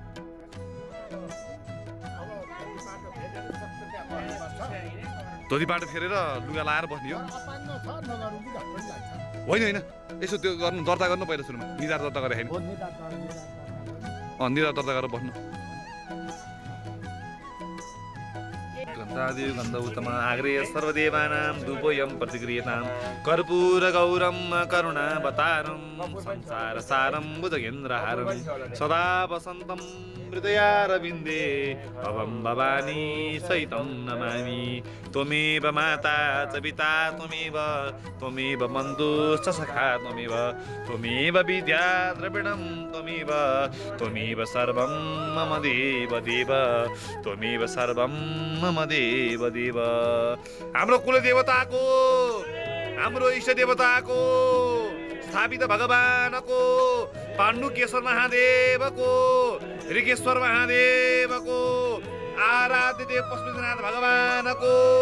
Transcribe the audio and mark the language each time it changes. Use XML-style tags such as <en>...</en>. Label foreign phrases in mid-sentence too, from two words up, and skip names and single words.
<ne>धोती बाटो फेरेर लुगा लाएर बस्ने हो होइन यसो त्यो गर्नु दर्ता गर्नु पहिला सुरुमा निधार दर्ता गरेर होइन निधार दर्ता गरेर बस्नु</ne> <sa>गन्धादेव गन्ध उत्तम आग्रेय सर्वदेवानां धूपोऽयं प्रतिक्रियतां कर्पूर गौरं करुणावतारं संसार सारं भुजगेन्द्रहारं सदा वसन्तं हृदयारविन्दे भवं भवानी सहितं नमामि त्वमेव माता च पिता त्वमेव बन्धुश्च सखा त्वमेव विद्या द्रविणं त्वमेव सर्वं मम देव त्वमेव सर्वं मम देव</sa> <ne>हाम्रो कुलदेवताको हाम्रो इष्ट देवताको स्थापित भगवानको पाण्डुकेश्वर महादेवको ऋगेश्वर महादेवको आराध्य देव पशुपतिनाथ भगवानको</ne>